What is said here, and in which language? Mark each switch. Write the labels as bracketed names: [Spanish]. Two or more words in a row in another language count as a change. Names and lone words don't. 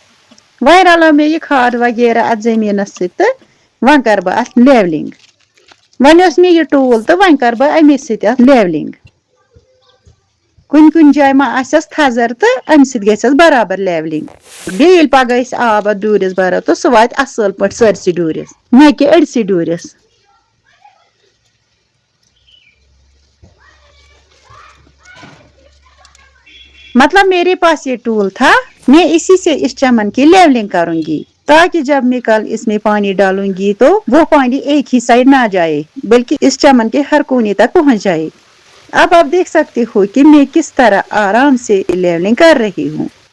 [Urdu] وائرل میں یہ کھاد وغیرہ [Kashmiri] ات زمینس ست ون کر بہ ات لیولنگ ون اس مےٚ یہِ ٹوٗل تہٕ وۄنۍ کر بہٕ امی سۭتۍ اتھ لیولنگ کُنہِ جایہِ ما آسٮ۪س تھزر تہٕ امہِ سۭتۍ گژھٮ۪س برابر لیولنگ بیٚیہِ ییٚلہِ پگہہ أسۍ آب اتھ ڈوٗرِس برو تہٕ سُہ واتہِ اصل پٲٹھۍ سٲرسٕے ڈوٗرِس نہ کہِ أڑسٕے ڈوٗرِس [Urdu] مطلب میرے پاس یہ ٹول تھا میں اسی سے اس چمن کی لیولنگ کروں گی تاکہ جب میں کل اس میں پانی ڈالوں گی تو وہ پانی ایک ہی سائڈ نہ جائے بلکہ اس چمن کے ہر کونے تک پہنچ جائے اب آپ دیکھ سکتے ہو کہ میں کس طرح آرام سے لیولنگ کر رہی ہوں